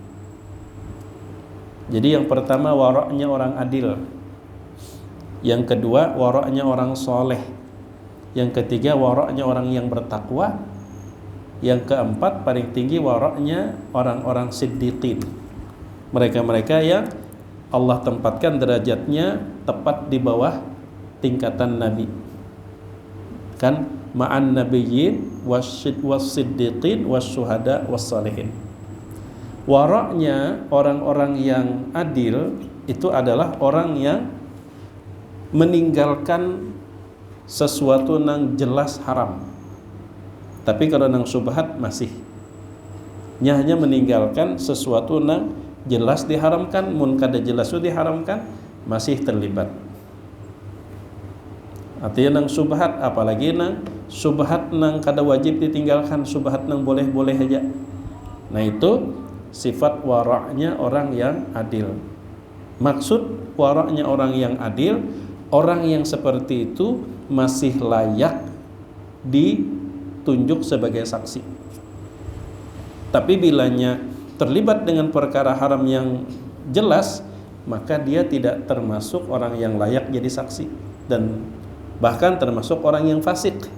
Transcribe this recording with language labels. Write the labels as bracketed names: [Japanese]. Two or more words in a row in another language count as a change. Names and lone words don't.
[Indonesian] Jadi yang pertama wara'nya orang adil, yang kedua wara'nya orang soleh, yang ketiga wara'nya orang yang bertakwa, yang keempat paling tinggi wara'nya orang-orang siddiqin, mereka-mereka yang Allah tempatkan derajatnya tepat di bawah tingkatan nabi, [Arabic] كان مع النبيين والصديقين والشهداء والصالحين. [Indonesian] Waraknya orang-orang yang adil itu adalah orang yang meninggalkan sesuatu nang jelas haram. Tapi kalau nang subhat masih hanya meninggalkan sesuatu nang jelas diharamkan, [Banjar] mun kada jelas [Indonesian] itu diharamkan masih terlibat. Artinya nang subhat, apalagi nang subhat [Banjar] nang kada wajib [Indonesian] ditinggalkan, subhat nang boleh-boleh aja. Nah itu sifat waraknya orang yang adil. Maksud waraknya orang yang adil, orang yang seperti itu masih layak ditunjuk sebagai saksi. Tapi bilanya terlibat dengan perkara haram yang jelas, maka dia tidak termasuk orang yang layak jadi saksi, dan bahkan termasuk orang yang fasik.